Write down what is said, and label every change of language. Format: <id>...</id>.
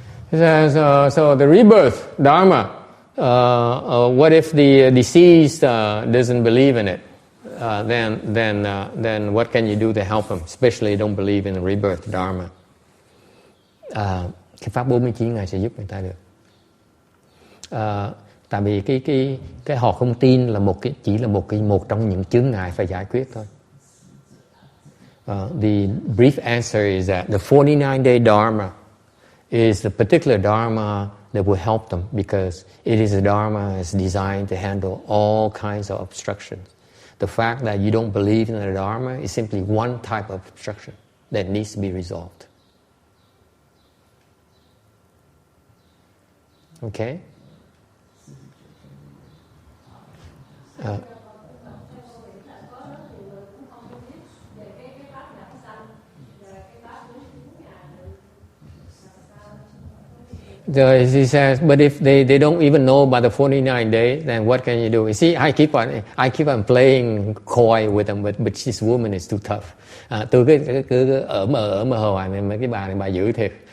<en>So the rebirth dharma. What if the deceased doesn't believe in it? Then what can you do to help him? Especially don't believe in the rebirth dharma.</en> <vi>Cái pháp 49 Ngài sẽ giúp người ta được. Tại vì cái họ không tin là chỉ là một trong những chướng ngại phải giải quyết thôi.</vi> <en>The brief answer is that the 49-day Dharma is the particular Dharma that will help them because it is a Dharma that's designed to handle all kinds of obstructions. The fact that you don't believe in the Dharma is simply one type of obstruction that needs to be resolved. Okay? He says, but if they don't even know about the 49 days, then what can you do? You see, I keep on playing coy with them, but this woman is too tough.</en> <vi>Tôi cứ ở mờ hoài này, mấy cái bà này bà dữ thiệt.</vi>